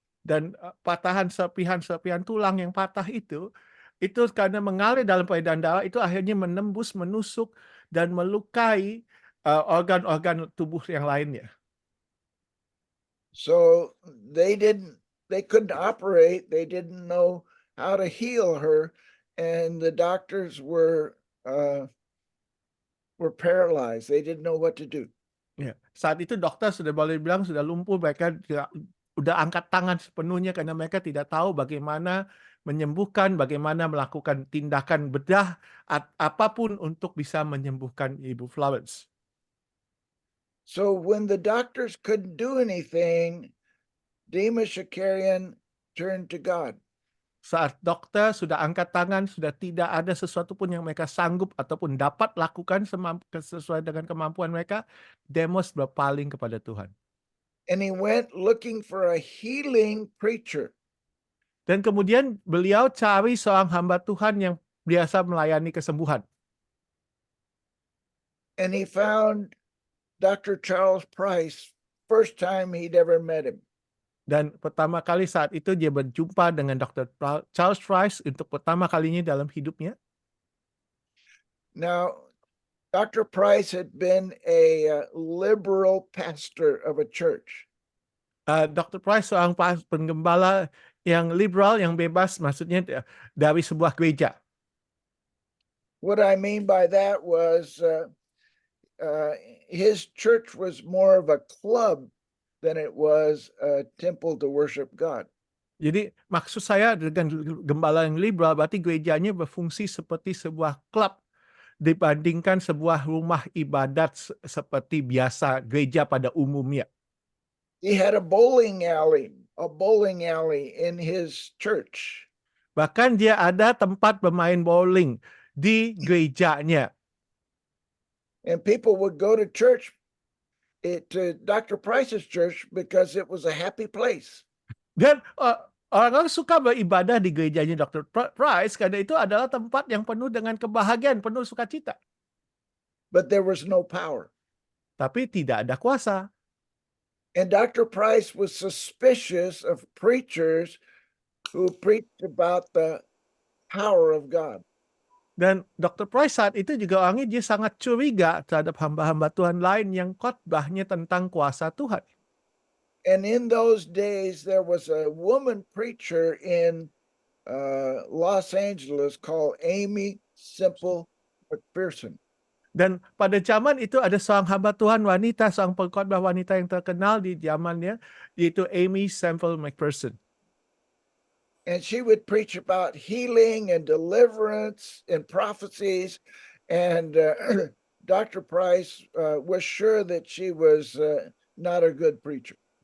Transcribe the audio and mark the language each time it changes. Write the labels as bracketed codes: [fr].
[id] Dan patahan serpihan-serpihan tulang yang patah itu karena mengalir dalam peredaran darah itu akhirnya menembus, menusuk dan melukai organ-organ tubuh yang lainnya. [en] So they couldn't operate. They didn't know how to heal her, and the doctors were paralyzed. They didn't know what to do. [id] Ya, saat itu dokter sudah boleh bilang sudah lumpuh, mereka udah angkat tangan sepenuhnya karena mereka tidak tahu bagaimana menyembuhkan, bagaimana melakukan tindakan bedah apapun untuk bisa menyembuhkan Ibu Florence. [en] So when the doctors couldn't do anything, Demas Shakarian turned to God. [id] Saat dokter sudah angkat tangan, sudah tidak ada sesuatu pun yang mereka sanggup ataupun dapat lakukan sesuai dengan kemampuan mereka, Demos berpaling kepada Tuhan. [en] And he went looking for a healing preacher. [id] Dan kemudian beliau cari seorang hamba Tuhan yang biasa melayani kesembuhan. [en] And he found Dr. Charles Price, first time he'd ever met him. [id] Dan pertama kali saat itu dia berjumpa dengan Dr. Charles Price untuk pertama kalinya dalam hidupnya. [en] Now, Dr. Price had been a liberal pastor of a church. [id] Dr. Price seorang penggembala yang liberal, yang bebas, maksudnya dari sebuah gereja. [en] What I mean by that was his church was more of a club than it was a temple to worship God. [id] Jadi maksud saya dengan gembala yang liberal berarti gerejanya berfungsi seperti sebuah klub dibandingkan sebuah rumah ibadat seperti biasa gereja pada umumnya. [en] He had a bowling alley in his church. [id] Bahkan dia ada tempat bermain bowling di gerejanya. [en] And people would go to church, to Dr. Price's church, because it was a happy place. [id] Dan orang suka beribadah di gerejanya Dr. Price karena itu adalah tempat yang penuh dengan kebahagiaan, penuh sukacita. [en] But there was no power. [id] Tapi tidak ada kuasa. [en] And Dr. Price was suspicious of preachers who preached about the power of God. [id] Dan Dr. Price saat itu juga orangnya dia sangat curiga terhadap hamba-hamba Tuhan lain yang khotbahnya tentang kuasa Tuhan. [en] And in those days, there was a woman preacher in Los Angeles called Amy Semple McPherson. [id] Dan pada zaman itu ada seorang hamba Tuhan wanita, seorang pengkhotbah wanita yang terkenal di zamannya, yaitu Amy Semple McPherson. [en] And she would preach about healing and deliverance and prophecies. And Dr. Price was sure that she was not a good preacher.